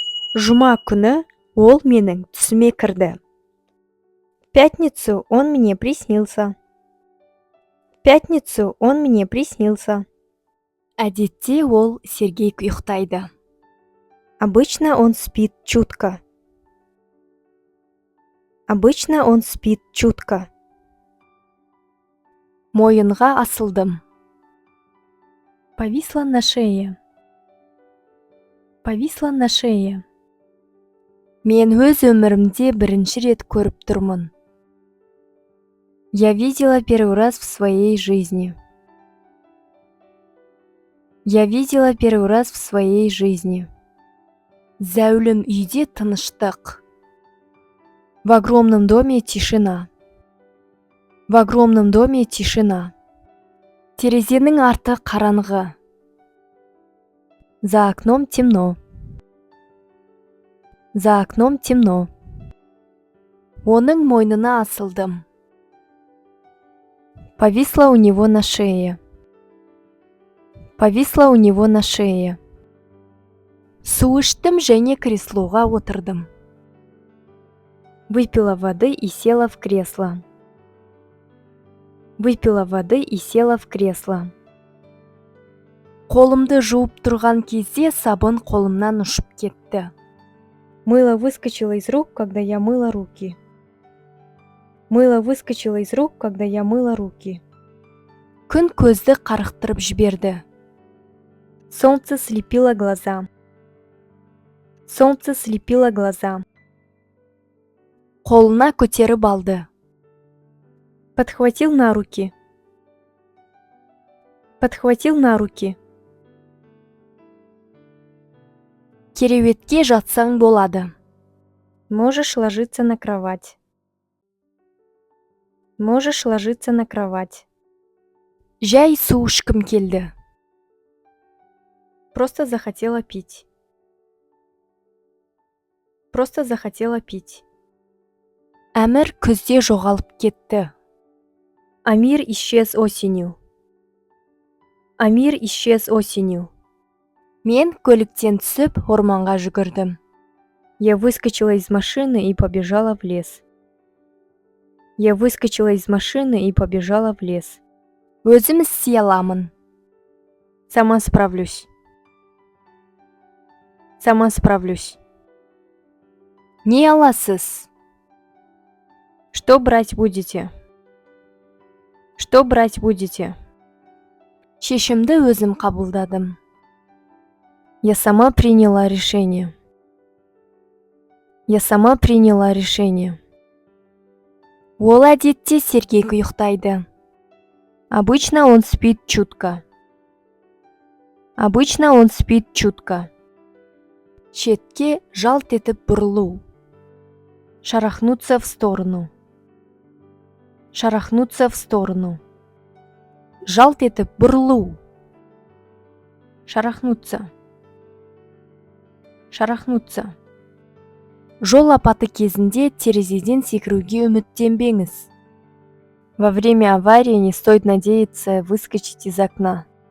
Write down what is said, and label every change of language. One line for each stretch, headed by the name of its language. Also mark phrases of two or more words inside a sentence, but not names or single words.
Kazakh: Жұма күні ол менің түсіме кірді.
Russian: В пятницу он мне приснился. В пятницу он мне приснился.
Kazakh: Әдетте ол сергек ұйықтайды.
Russian: Обычно он спит чутко. Обычно он спит чутко.
Kazakh: Мойынға асылдым.
Russian: Повисла на шее. Повисла на шее.
Kazakh: Мен өз өмірімде бірінші рет көріп тұрмын.
Russian: Я видела первый раз в своей жизни. Я видела первый раз в своей жизни.
Kazakh: Зәулім үйде тыныштық.
Russian: В огромном доме тишина. В огромном доме тишина.
Kazakh: Терезенің арты қараңғы.
Russian: За окном темно. За окном темно.
Kazakh: Оның мойнына асылдым.
Russian: Повисла у него на шее. Повисла у него на шее.
Kazakh: Су іштім және креслоға отырдым.
Russian: Выпила воды и села в кресло. Выпила воды и села в кресло.
Kazakh: Қолымды жуып тұрған кезде сабын қолымнан ұшып кетті.
Russian: Мыло выскочило из рук, когда я мыла руки. Мыло выскочило из рук, когда я мыла руки.
Kazakh: Күн көзді қарықтырып жіберді.
Russian: Солнце слепило глаза. Солнце слепило глаза.
Kazakh: Қолына көтеріп алды.
Russian: Подхватил на руки. Подхватил на руки.
Kazakh: Кереуетке жатсаң болады.
Russian: Можешь ложиться на кровать. Можешь ложиться на кровать.
Kazakh: Жай су ішкім келді.
Russian: Просто захотела пить. Просто захотела пить.
Kazakh: Әмір күзде жоғалып кетті.
Russian: Амир исчез осенью. Амир исчез осенью.
Kazakh: Мен көліктен түсіп орманға жүгірдім.
Russian: Я выскочила из машины и побежала в лес. Я выскочила из машины и побежала в лес.
Kazakh: Өзім істей аламын.
Russian: Сама справлюсь. Сама справлюсь.
Kazakh: Не аласыз?
Russian: Что брать будете? Что брать будете?
Kazakh: Шешімді өзім қабылдадым.
Russian: Я сама приняла решение. Я сама приняла решение.
Kazakh: Ол әдетте сергек ұйықтайды.
Russian: Обычно он спит чутко. Обычно он спит чутко.
Kazakh: Шетке жалт етіп бұрылу.
Russian: Шарахнуться в сторону. Шарахнуться в сторону.
Kazakh: Жалт етіп бұрылу. Шарахнуться.
Russian: Шарахнуться.
Kazakh: Жол апаты кезінде терезеден секіруге үміттенбеңіз.
Russian: Во время аварии не стоит надеяться выскочить из окна.